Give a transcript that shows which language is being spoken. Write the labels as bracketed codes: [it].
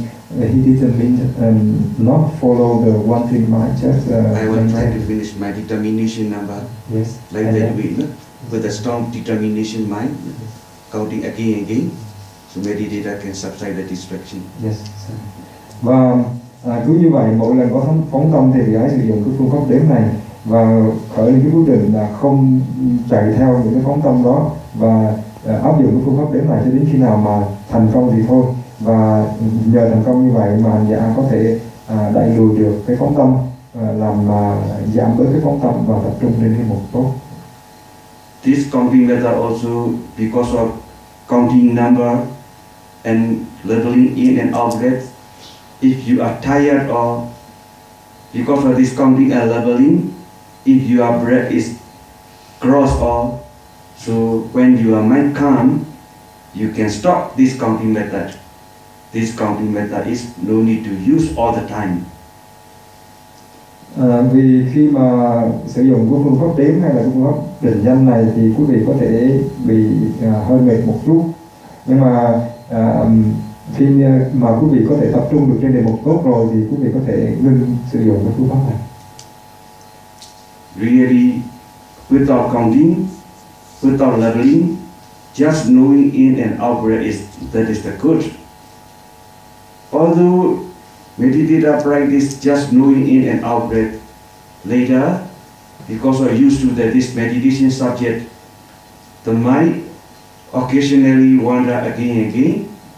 [en] He didn't mean not follow the one thing mind, just I will try to finish my determination number. Yes. Like and that way, with a strong determination mind, yes. Counting again and again, so meditator can subside the distraction. Yes, sir. [vi] Và cứ như vậy, mỗi lần có phóng tâm thì hãy sử dụng cái phương pháp đếm này và khởi lên cái quyết định là không chạy theo những cái phóng tâm đó và áp dụng cái phương pháp đếm này cho đến khi nào mà thành công thì thôi. Và nhờ thành công như vậy mà hành giả có thể đẩy lùi được cái phóng tâm, làm giảm bớt cái phóng tâm và tập trung lên cái mục tốt. [en] This counting method also because of counting number and leveling in and out breath. If you are tired or because of this counting and leveling, if your breath is crossed or so when your mind calm, you can stop this counting method. This counting method is no need to use all the time. [vi] Vì khi mà sử dụng cái phương pháp đếm hay là phương pháp định danh này thì quý vị có thể bị hơi mệt một chút, nhưng mà khi mà quý vị có thể tập trung được trên đề mục tốt rồi thì quý vị có thể ngưng sử dụng cái phương pháp này. [en] Really, without counting, without leveling, just knowing in and out breath is that is the good. Although meditative practice just knowing in and out breath, later, because we're used to that this meditation subject, the mind occasionally wander again and again.